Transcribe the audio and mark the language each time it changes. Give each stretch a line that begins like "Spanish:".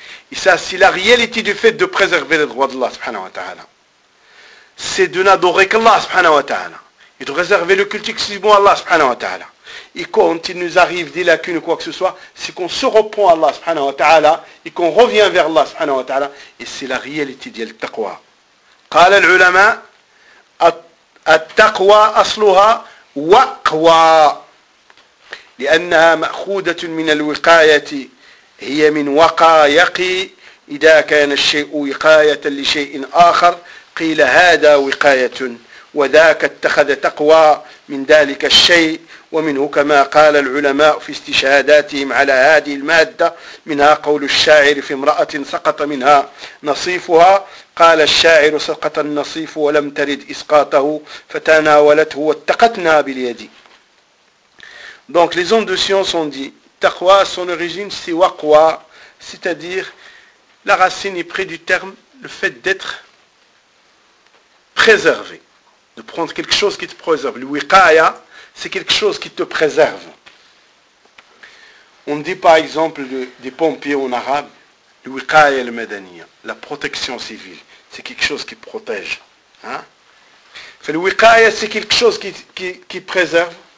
French: Et ça, c'est la réalité du fait de préserver les droits d'Allah subhanahu wa ta'ala. C'est de n'adorer qu'Allah subhanahu wa ta'ala et de réserver le culte exclusivement à Allah subhanahu wa ta'ala. Et quand il nous arrive des lacunes ou quoi que ce soit, c'est qu'on se reprend à Allah subhanahu wa ta'ala et qu'on revient vers Allah subhanahu wa ta'ala. Et c'est la réalité de l'taqwa.
Arabic: Qala al-ulama, التقوى أصلها وقوى لأنها مأخوذة من الوقاية هي من وقى يقي إذا كان الشيء وقاية لشيء آخر قيل هذا وقاية وذاك اتخذ تقوى من ذلك الشيء ومنه كما قال العلماء في استشهاداتهم على هذه المادة منها قول الشاعر في امرأة سقط منها نصيفها قال الشاعر سقط النصيف ولم ترد إسقاطه فتناولته واتقتنا باليد
French: Donc les hommes de science ont dit taqwa, son origine c'est waqwa, c'est-à-dire la racine est près du terme le fait d'être préservé, de prendre quelque chose qui te préserve. Le wiqaya, c'est quelque chose qui te préserve. On dit par exemple des pompiers en arabe, le wiqaya et le madaniya, la protection civile, c'est quelque chose qui protège. Hein? Le wiqaya, c'est quelque chose qui préserve.